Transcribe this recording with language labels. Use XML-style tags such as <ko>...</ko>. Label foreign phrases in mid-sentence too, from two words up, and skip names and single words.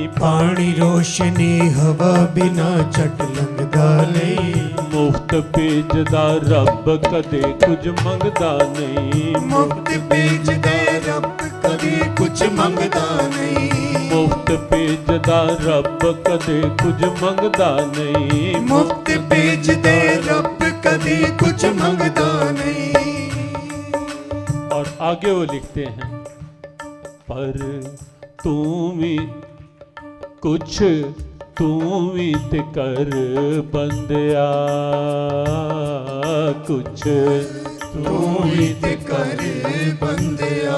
<pa>ਪਾਣੀ ਰੋਸ਼ਨੀ ਹਵਾ ਬਿਨਾ ਚਟ ਲੰਘਦਾ ਨਹੀਂ, ਮੁਫ਼ਤ ਭੇਜਦਾ ਰੱਬ ਕਦੇ ਕੁਝ ਮੰਗਦਾ ਨਹੀਂ, ਮੁਫ਼ਤ ਭੇਜਦਾ ਰੱਬ ਕਦੇ ਕੁਝ ਮੰਗਦਾ ਨਹੀਂ, ਮੁਫ਼ਤ ਭੇਜਦਾ ਭੇਜਦਾ ਰੱਬ ਕਦੇ ਕੁਝ ਮੰਗਦਾ ਨਹੀਂ। ਮੁਫਤ ਭੇਜਦੇ ਰੱਬ ਕਦੇ ਕੁਝ ਮੰਗਦਾ ਨਹੀਂ।</pa> <hi>और आगे वो लिखते हैं,</hi> <pa>ਪਰ ਤੂੰ ਵੀ ਕੁਝ ਤੂੰ ਵੀ ਤੇ ਕਰ ਬੰਦਿਆ, ਕੁਝ ਤੂੰ ਵੀ ਤੇ ਕਰ ਬੰਦਿਆ।</pa>